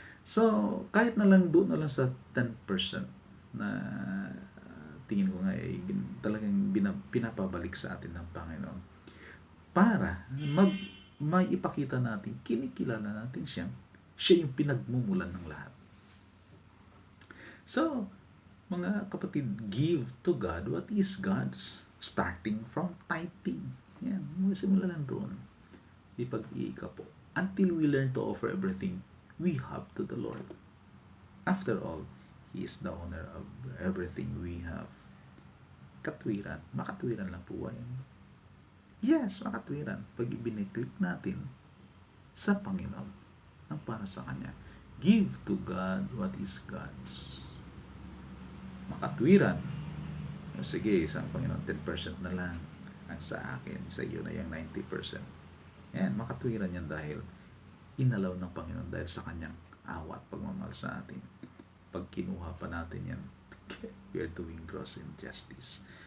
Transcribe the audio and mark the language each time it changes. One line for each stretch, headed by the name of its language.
Filipino: So, kahit na lang doon na lang sa 10% na tingin ko nga ay talagang pinapabalik sa atin ng Panginoon para may ipakita natin, kinikilala natin siya yung pinagmumulan ng lahat.
English: So,
Filipino: mga kapatid,
English: give to God what is God's, starting from tithing.
Filipino: Yan, simula lang doon. Ipag-iika po.
English: Until we learn to offer everything we have to the Lord. After all, He is the owner of everything we have.
Filipino: Katwiran. Makatwiran lang po yan. Yes, makatwiran. Pag ibiniklik natin sa Panginoon ang para sa Kanya.
English: Give to God what is God's. Makatwiran.
Filipino: Sige, isang Panginoon, 10% na lang ang sa akin. Sa iyo na yung 90%. Yan, makatwiran yan dahil inalaw ng Panginoon dahil sa Kanyang awa at pagmamahal sa atin. Pag kinuha pa natin yan,
English: we are doing gross injustice.